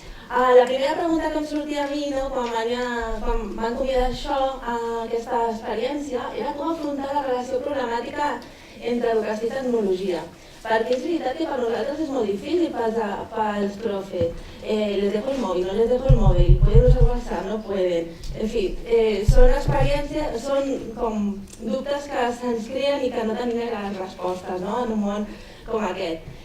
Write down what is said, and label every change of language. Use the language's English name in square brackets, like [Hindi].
[Catalan] La primera pregunta que em sortia a mi, quan van convidar aquesta experiència, era com afrontar la relació problemàtica entre educació i tecnologia. Perquè és veritat que per nosaltres és molt difícil pels profes. [Spanish] Les dejo el móvil, no les dejo el móvil, pueden usar WhatsApp, no pueden. [Catalan] En fi, són experiències, són com dubtes que se'ns creen i que no tenim les respostes en un món com aquest.